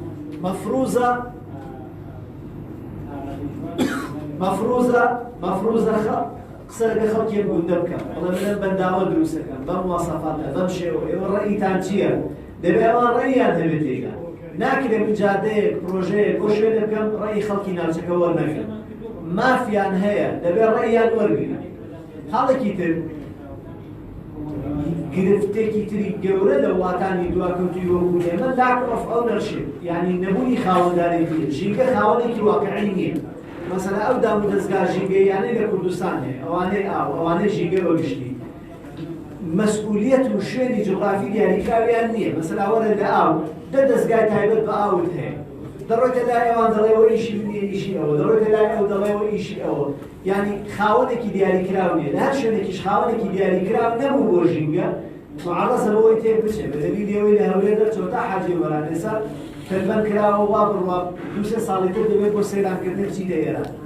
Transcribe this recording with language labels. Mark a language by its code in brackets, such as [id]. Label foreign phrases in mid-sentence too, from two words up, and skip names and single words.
[ckb] مەفروزە قسە لەگە خەڵکی گوندە بکەم بەڵێ منە بەنداوە دروستەکەم بەم مواصفاتە بەم شێوە ئێوە ڕێیتان چییە دەبێت ئەوان ڕێیان هەبێت تێگا ناکرێت جادەیەک پرۆژەیەک بۆ شوێنە بکەم ڕێی خەڵکی ناوچەکە وەرنەگرم مافیان هەیە دەبێت ڕێیان وەرگرن حاڵێکی تر گرفتێکی تری گەورە لە وڵاتانی دواکەوتی وەکو ئێمە [en] lack of ownership [ckb] یعنی نەبوونی خاوەندارێتی ژینگە خاوەنێکی واقعی نییە مەسەلا ئەو دام و دەستگا ژینگەیانەی لە کوردستان هەیە ئەوانەی ئەوانەی ژینگە بەگشتی مەسئولیەت و شوێنی جغرافی دیاریکراویان نییە مەسەلا وەرە لە ئاو دەستگای تایبەت بە ئاوت هەیە دەڕۆیتە لای ئەوان دەڵێەوە ئیشی نییە ئیشی ئەوە دەڕۆیتە لای ئەو دەڵێەوە ئیشی ئەوە یعنی خاوەنێکی دیاریکراو نییە لە هەر شوێنێکیش خاوەنێکی دیاریکراو نەبوو بۆ ژینگە معرضە بەوەی تێک بچێت بەدەلیلی ئەوەی لە هەولێر دەرچۆ تا حاجی وەران ئێستا تەلبەن کراوە وا بڕوا 2-3 ساڵی تر دەبێت بۆ سەیرانکردن بچیتە ئێران